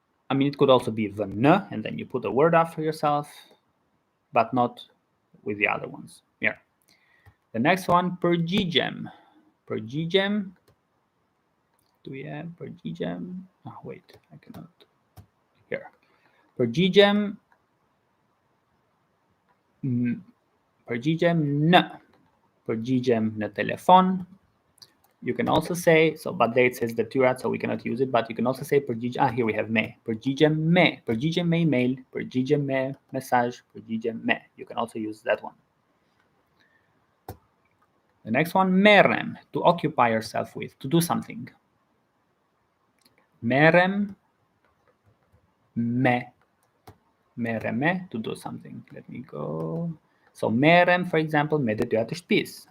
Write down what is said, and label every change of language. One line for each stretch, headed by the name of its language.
English: I mean, it could also be v në, and then you put a word after yourself, but not with the other ones. Here. The next one, përgjigjem. Përgjigjem. Do we have përgjigjem? Oh, wait, I cannot. Here. Përgjigjem.
Albanian: Përgjigjem në. Përgjigjem në telefon.
English: You can also say, so, but there it says detyrat, so we cannot use it, but you can also say here we have me.
Albanian: Përgjigjem me email, përgjigjem me message, përgjigjem me.
English: You can also use that one. The next one, merrem, to occupy yourself with, to do something.
Albanian: Merrem me. Merrem me,
English: to do something. Let me go.
Albanian: So merrem,
English: for example,
Albanian: me detyrat të shtëpisë.